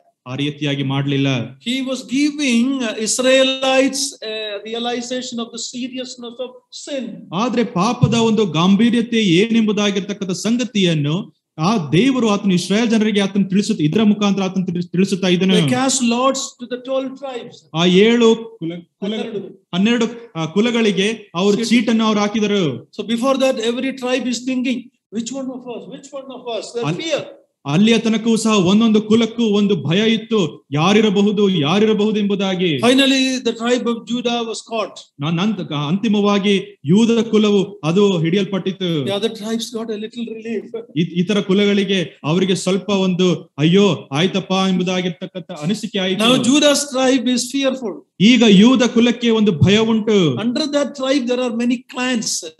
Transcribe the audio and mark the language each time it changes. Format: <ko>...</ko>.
<kn>ಆ ರೀತಿಯಾಗಿ ಮಾಡಲಿಲ್ಲ.</kn> <en>He was giving Israelites a realization of the seriousness of sin.</en> <kn>ಆದ್ರೆ ಪಾಪದ ಒಂದು ಗಾಂಭೀರ್ಯತೆ ಏನೆಂಬುದಾಗಿರ್ತಕ್ಕಂಥ ಸಂಗತಿಯನ್ನು ಆ ದೇವರು ಆತನು ಇಸ್ರಾಯೇಲ್ ಜನರಿಗೆ ಆತನು ಇದರ ಮುಖಾಂತರ ಆತನು ತಿಳಿಸುತ್ತಾ ಇದ್ದನು.</kn> <en>They cast lots to the 12 tribes.</en> <kn>ಆ 12 ಕುಲಗಳಿಗೆ ಅವರು ಚೀಟನ್ನು ಅವರು ಹಾಕಿದರು.</kn> <en>So before that every tribe is thinking, which one of us? There's fear.</en> <kn>ಅಲ್ಲಿಯ ತನಕವೂ ಸಹ ಒಂದೊಂದು ಕುಲಕ್ಕೂ ಒಂದು ಭಯ ಇತ್ತು, ಯಾರಿರಬಹುದು ಎಂಬುದಾಗಿ.</kn> <en>Finally the tribe of Judah was caught.</en> <kn>ಅಂತಿಮವಾಗಿ ಯೂದ ಕುಲವು ಅದು ಹಿಡಿಯಲ್ಪಟ್ಟಿತು.</kn> <en>The other tribes got a little relief.</en> <kn>ಇತರ ಕುಲಗಳಿಗೆ ಅವರಿಗೆ ಸ್ವಲ್ಪ ಒಂದು ಅಯ್ಯೋ ಆಯ್ತಪ್ಪ ಎಂಬುದಾಗಿರ್ತಕ್ಕಂಥ ಅನಿಸಿಕೆ ಆಯಿತು.</kn> <en>Now Judah's tribe is fearful.</en> <kn>ಈಗ ಯೂದ ಕುಲಕ್ಕೆ ಒಂದು ಭಯ ಉಂಟು.</kn> <en>Under that tribe there are many clans.</en>